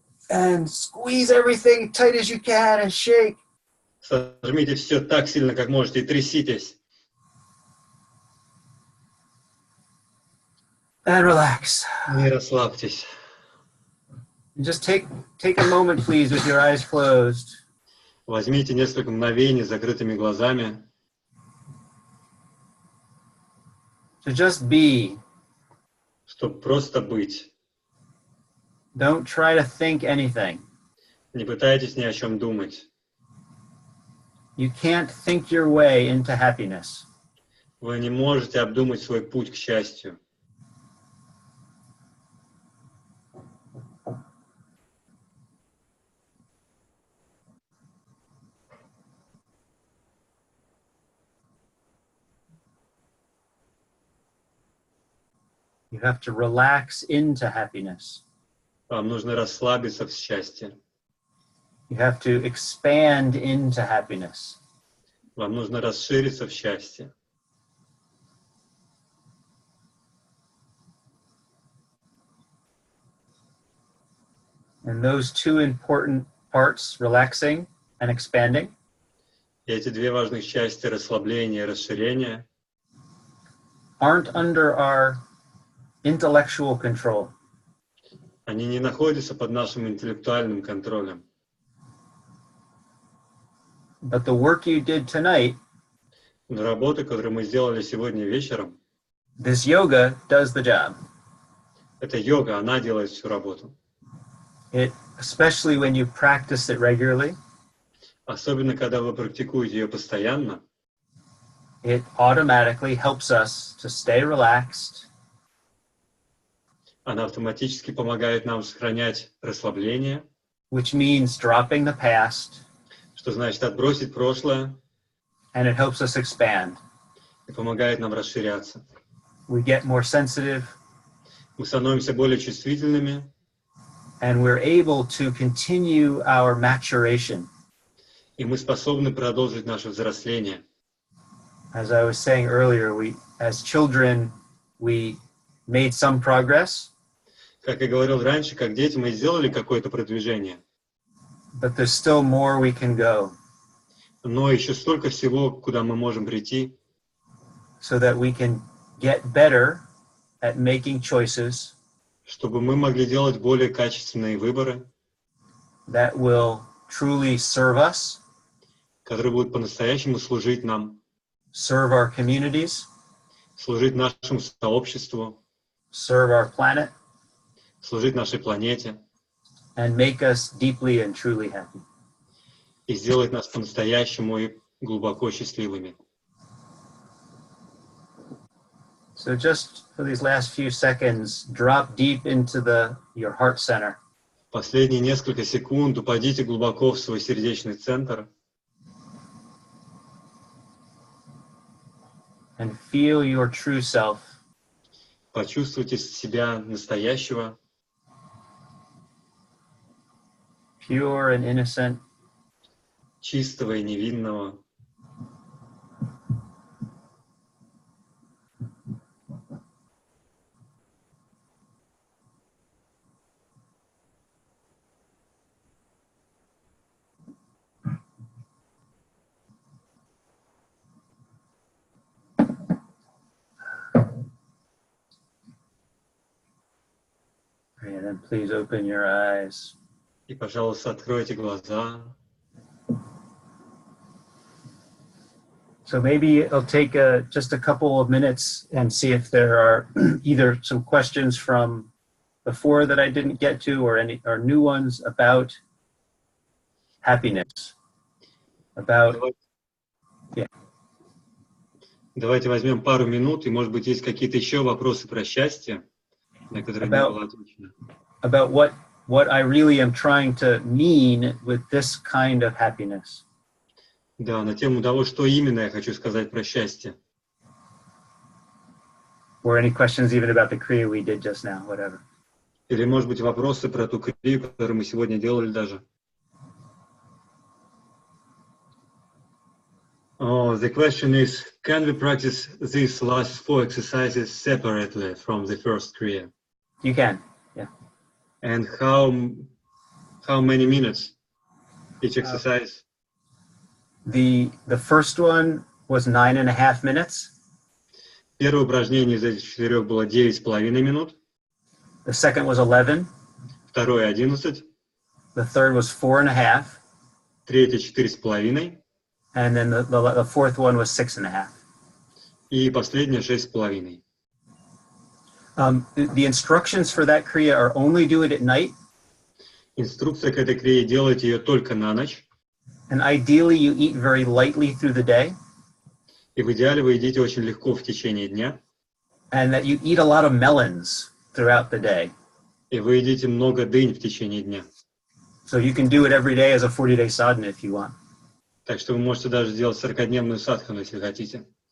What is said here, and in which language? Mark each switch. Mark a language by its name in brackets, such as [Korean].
[English] And squeeze everything tight as you can and shake. [Russian] Сожмите все так сильно, как можете, и тряситесь. [English] And relax. [Russian] И расслабьтесь. [English] Just take a moment, please, with your eyes closed. [Russian] Возьмите несколько мгновений с закрытыми глазами. [English] To just be. [Russian] Чтобы просто быть. [English] Don't try to think anything. [Russian] Не пытайтесь ни о чем думать. [English] You can't think your way into happiness. [Russian] Вы не можете обдумать свой путь к счастью. [English] You have to relax into happiness. [Russian] Вам нужно расслабиться в счастье. [English] You have to expand into happiness. [Russian] Вам нужно расшириться в счастье. [English] And those two important parts, relaxing and expanding, [Russian] И эти две важных части, расслабление и расширение, [English] aren't under our intellectual control. [Russian] они не находятся под нашим интеллектуальным контролем. [English] But the work you did tonight, [Russian] Но работа, которую мы сделали сегодня вечером, [English] this yoga does the job. [Russian] это йога, она делает всю работу. [English] Especially when you practice it regularly, [Russian] Особенно, когда вы практикуете ее постоянно, [English] it automatically helps us to stay relaxed, [Russian] она автоматически помогает нам сохранять расслабление, [English] which means dropping the past, [Russian] что значит отбросить прошлое, [English] and it helps us expand. [Russian] и помогает нам расширяться. [English] We get more sensitive, [Russian] Мы становимся более чувствительными, [English] and we're able to continue our maturation. [Russian] и мы способны продолжить наше взросление. [English] As I was saying earlier, as children, we made some progress, [Russian] Как я говорил раньше, как дети мы сделали какое-то продвижение, [English] but there's still more we can go [Russian] но еще столько всего, куда мы можем прийти, [English] so that we can get better at making choices [Russian] чтобы мы могли делать более качественные выборы, [English] that will truly serve us, [Russian] которые будут по-настоящему служить нам, [English] serve our communities, [Russian] служить нашему сообществу, [English] serve our planet, [Russian] служить нашей планете [English] and make us deeply and truly happy. [Russian] и сделать нас по-настоящему и глубоко счастливыми. [English] So just for these last few seconds, drop deep into your heart center. [Russian] Последние несколько секунд упадите глубоко в свой сердечный центр [English] And feel your true self, [Russian] почувствуйте себя настоящего, [English] pure and innocent, [Russian] чистого и невинного. [English] And then please open your eyes. [Russian] И, пожалуйста, откройте глаза. [English] So maybe it'll take just a couple of minutes and see if there are either some questions from before that I didn't get to or new ones about happiness. [Russian] Давайте возьмем пару минут, и, может быть, есть какие-то еще вопросы про счастье, на которые не было отвечено. [English] About what I really am trying to mean with this kind of happiness. [Russian] Да, на тему того, что именно я хочу сказать про счастье. [English] Or any questions even about the Kriya we did just now, whatever. [Russian] Или, может быть, вопросы про ту крию, которую мы сегодня делали даже. [English] Oh, the question is, can we practice these last 4 exercises separately from the first kriya? You can, yeah. And how many minutes each exercise? The first one was 9.5 minutes. [Russian] Первое упражнение из этих 4 было 9,5 минут. [English] The second was 11. [Russian] Второе 11. [English] The third was 4.5. [Russian] Третье 4,5. [English] And then the fourth one was 6.5. [Russian] И последнее 6,5. [English] The instructions for that kriya are only do it at night. [Russian] Инструкция к этой крие: делайте ее только на ночь. [English] And ideally you eat very lightly through the day. [Russian] И в идеале вы едите очень легко в течение дня. [English] And that you eat a lot of melons throughout the day. [Russian] И вы едите много дынь в течение дня. [English] So you can do it every day as a 40-day sadhana if you want. [Russian] Так что вы можете даже сделать 40-дневную садхану, если хотите.